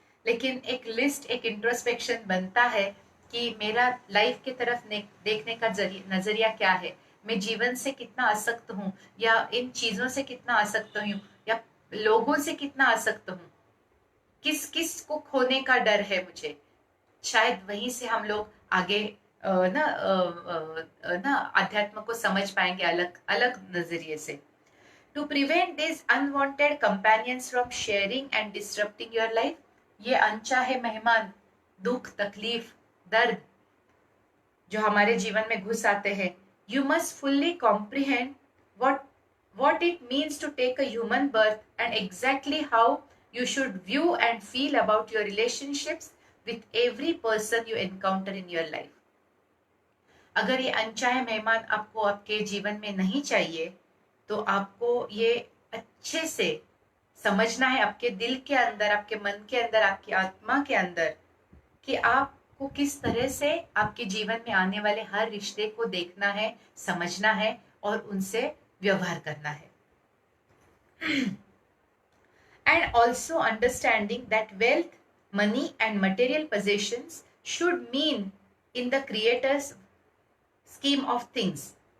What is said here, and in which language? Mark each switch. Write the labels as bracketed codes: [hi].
[hi] लेकिन एक लिस्ट, एक इंट्रोस्पेक्शन बनता है कि मेरा लाइफ की तरफ देखने का नजरिया क्या है, मैं जीवन से कितना आसक्त हूँ, या इन चीजों से कितना आसक्त हूँ, या लोगों से कितना आसक्त हूँ, किस किस को खोने का डर है मुझे. शायद वहीं से हम लोग आगे ना अध्यात्म को समझ पाएंगे अलग अलग नजरिए से. [en] to prevent this unwanted companions from sharing and disturbing your life, [hi] ये अनचाहे मेहमान, दुख, तकलीफ, दर्द जो हमारे जीवन में घुस आते हैं, [en] you must fully comprehend what it means to take a human birth and exactly how you should view and feel about your relationships with every person you encounter in your life. [hi] अगर ये अनचाहे मेहमान आपको आपके जीवन में नहीं चाहिए तो आपको ये अच्छे से समझना है आपके दिल के अंदर, आपके मन के अंदर, आपकी आत्मा के अंदर, कि आपको किस तरह से आपके जीवन में आने वाले हर रिश्ते को देखना है, समझना है और उनसे व्यवहार करना है. [en] And also understanding that wealth, money and material possessions should mean in the creator's scheme of things.